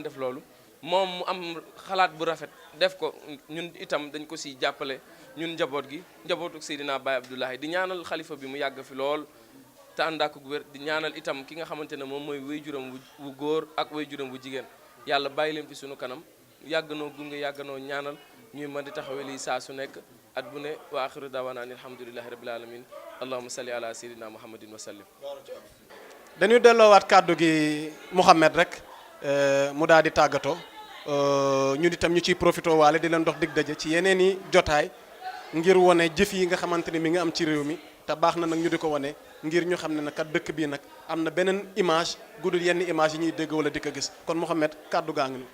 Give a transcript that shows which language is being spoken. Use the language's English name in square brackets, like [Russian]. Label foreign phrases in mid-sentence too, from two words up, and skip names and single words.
[Wolof] def loolu moom mu am xalaat bu rafet def ko ñun itam dañ ko si jàppale ñun njaboot gi njabootu Seydina Baye Abdoulaye di ñaanal xalifa bi mu yàgg fi lool te ànd ak wér di ñaanal itam ki nga xamante ne moom mooy waajuram wu góor ak waajuram wu jigéen yàlla bàyyi leen fi sunu kanam yàgg noo gunge yàgg noo ñaanal ñuy mën di taxawee lii saa su nekk at bu ne [Arabic] وآخر دعوانا أن الحمد لله رب العالمين اللهم صل على سيدنا محمد وسلم. [Wolof] dañuy delloowaat kàddu gi Mouhamed rek mu daal di tàggatoo ñun itam ñu ciy profité waale di leen dox dig daje ci yeneen i jotaay ngir wane jëf yi nga xamante ne mi nga am ci réew mi te baax na nag ñu di ko wane ngir ñu xam ne nag kat dëkk bii nag am na beneen image guddul yenn image yi ñuy dégg wala di ko gis kon Mouhamed kàddu gaa ngi.